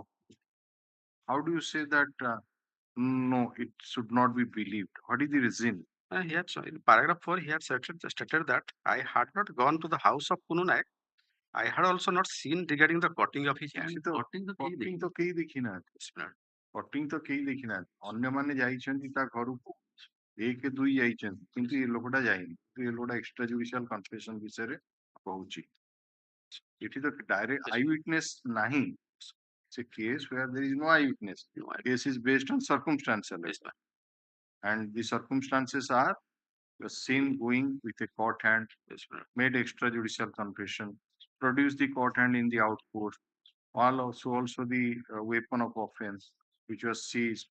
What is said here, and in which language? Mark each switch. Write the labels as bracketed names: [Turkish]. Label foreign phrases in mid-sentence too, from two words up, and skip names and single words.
[English] How do you say that no, it should not be believed? What is the reason? He had in paragraph 4, he had stated that I had not gone to the house of Kunu Naik. I had also not seen regarding the cutting of his hand. Cutting the key Cutting ତ [Odia] କେହି ଦେଖିନାହାନ୍ତି [English] Yes, ma'am. [Odia] କଟିଂ ତ କେହି ଦେଖିନାହାନ୍ତି ଅନ୍ୟମାନେ ଯାଇଛନ୍ତି ତା ଘରକୁ 1, 2 ଯାଇଛନ୍ତି କିନ୍ତୁ ଏ ଲୋକଟା ଯାଇନି କିନ୍ତୁ ଏ ଲୋକଟା [English] extra judicial confession [Odia] ବିଷୟରେ କହୁଛି ଏଠି ତ [English] direct eye witness [Odia] ନାହିଁ [English] It's a case where there is no eyewitness. Case is based on circumstantial Yes, ma'am. and the circumstances are the same going with a court hand, Yes, ma'am. made extrajudicial confession, produced the court hand in the outpost, also the weapon of offense which was seized.